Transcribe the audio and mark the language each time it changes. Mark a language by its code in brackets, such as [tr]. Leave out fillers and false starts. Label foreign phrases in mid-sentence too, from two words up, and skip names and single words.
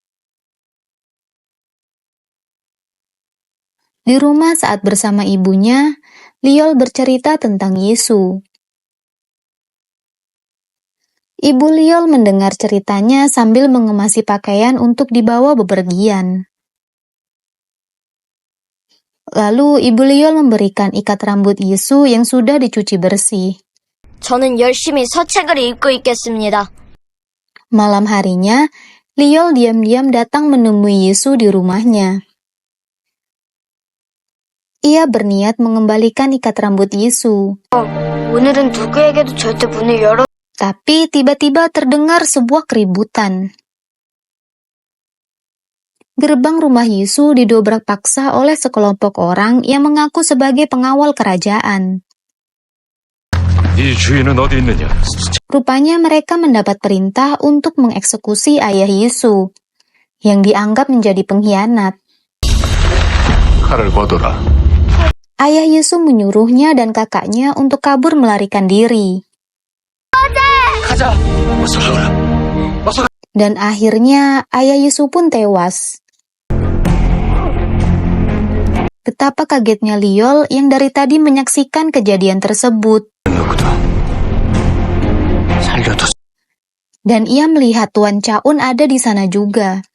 [id] Di rumah saat bersama ibunya, Liol bercerita tentang Yisu. Ibu Liol mendengar ceritanya sambil mengemasi pakaian untuk dibawa bepergian. Lalu Ibu Liol memberikan ikat rambut Yisu yang sudah dicuci bersih. [ko] 저는 열심히 서책을 읽고 있겠습니다. [id] Malam harinya, Liol diam-diam datang menemui Yisu di rumahnya. Ia berniat mengembalikan ikat rambut Yisu. [ko] 오늘은 누구에게도 절대 문을 열어. [id] Tapi tiba-tiba terdengar sebuah keributan. Gerbang rumah Yisu didobrak paksa oleh sekelompok orang yang mengaku sebagai pengawal kerajaan. [ko] 이 주인은 어디 있느냐? [id] Rupanya mereka mendapat perintah untuk mengeksekusi ayah Yisu, yang dianggap menjadi pengkhianat. [ko] 칼을 걷어라. [id] Ayah Yisu menyuruhnya dan kakaknya untuk kabur melarikan diri. [ko] 가자. 어서 가라. 어서. [id] Dan akhirnya ayah Yisu pun tewas. Betapa kagetnya Liol yang dari tadi menyaksikan kejadian tersebut. Dan ia melihat Tuan Chaun ada di sana juga.